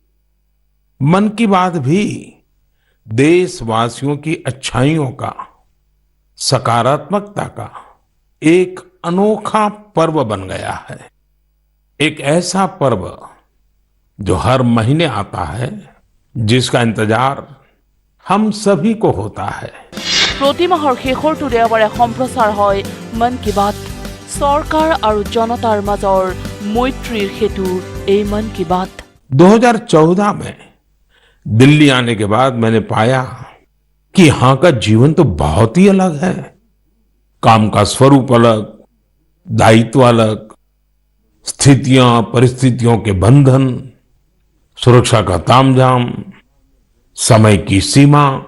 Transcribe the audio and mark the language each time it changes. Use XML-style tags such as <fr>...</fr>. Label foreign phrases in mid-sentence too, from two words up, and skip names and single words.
<hi>मन की बात भी देशवासियों की अच्छाइयों का, सकारात्मकता का एक अनोखा पर्व बन गया है। एक ऐसा पर्व जो हर महीने आता है, जिसका इंतजार हम सभी को होता है।</hi> <as>প্ৰতি মাহৰ শেষৰটো দেওবাৰে সম্প্ৰচাৰ হয় মন কি বাত। চৰকাৰ আৰু জনতাৰ মাজৰ মৈত্ৰীৰ সেতু এই মন কি বাত।</as> <hi>2014 में दिल्ली आने के बाद मैंने पाया कि यहां का जीवन तो बहुत ही अलग है। काम का स्वरूप अलग, दायित्व अलग, स्थितियां परिस्थितियों के बंधन, सुरक्षा का तामझाम, समय की सीमा।</hi>